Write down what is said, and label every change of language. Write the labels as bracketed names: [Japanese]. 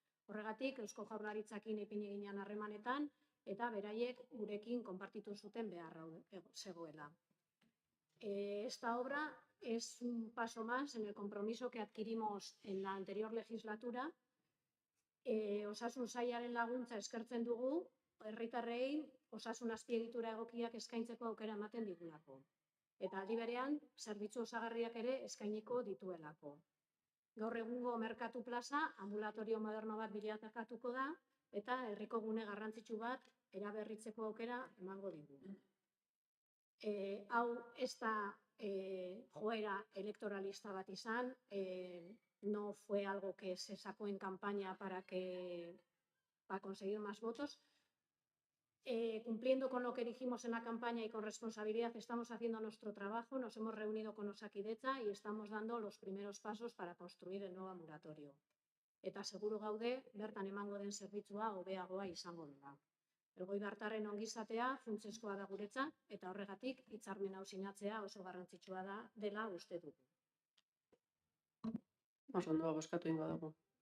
[Basque] Horregatik, Eusko Jaurlaritzakin ipini ginen harremanetan eta beraiek gurekin konpartitu zuten beharra zegoela. [Spanish] Esta obra es un paso más en el compromiso que adquirimos en la anterior legislatura. [Basque] Osasun sailaren laguntza eskertzen dugu, herritarrei osasun azpiegitura egokiak eskaintzeko aukera ematen digulako. Eta aldi berean, zerbitzu osagarriak ere eskainiko dituelako. Gaur egungo merkatu plaza, ambulatorio moderno bat bilakatuko da, eta herriko gune garrantzitsu bat eraberritzeko aukera emango digu. Hau ez da joera elektoralista bat izan, [Spanish] no fue algo que se sacó en campaña para conseguir más votos. Cumpliendo con lo que dijimos en la campaña y con responsabilidad, estamos haciendo nuestro trabajo, nos hemos reunido con Osakidetza y estamos dando los primeros pasos para construir el nuevo ambulatorio. [Basque] Eta seguru gaude, bertan emango den zerbitzua hobeagoa izango dela. Elgoibartarren ongizatea funtsezkoa da guretzat eta horregatik hitzarmen hau sinatzea oso garrantzitsua dela uste dugu. Oso ondo, bozkatu ingo dugu.